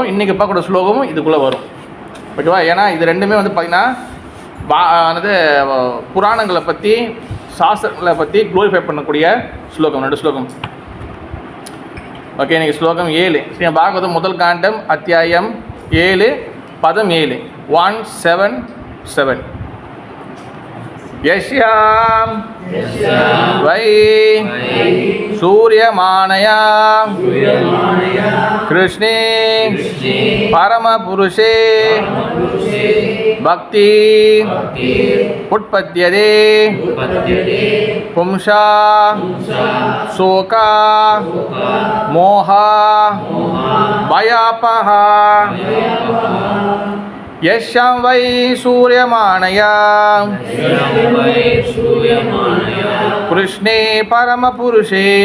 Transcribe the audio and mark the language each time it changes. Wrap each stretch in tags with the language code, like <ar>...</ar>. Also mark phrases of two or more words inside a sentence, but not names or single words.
<ta>இன்றைக்கி பார்க்கக்கூடிய ஸ்லோகமும் இதுக்குள்ளே வரும், ஓகேவா? ஏன்னா இது ரெண்டுமே வந்து பார்த்திங்கன்னா புராணங்களை பற்றி சாஸ்திரங்களை பற்றி குளோரிஃபை பண்ணக்கூடிய ஸ்லோகம், 2 ஸ்லோகம். ஓகே, இன்றைக்கி ஸ்லோகம் 7. ஸ்ரீ பாகவதம் முதல் காண்டம் அத்தியாயம் 7 பதம் 7 177.</ta> <sa>यस्यां वै सूर्यमानया कृष्णे परमपुरुषे भक्ति उत्पद्यते पुंसा शोका मोहा भयापः यस्यां वै सूर्यमानया कृष्णे परमपुरुषे</sa>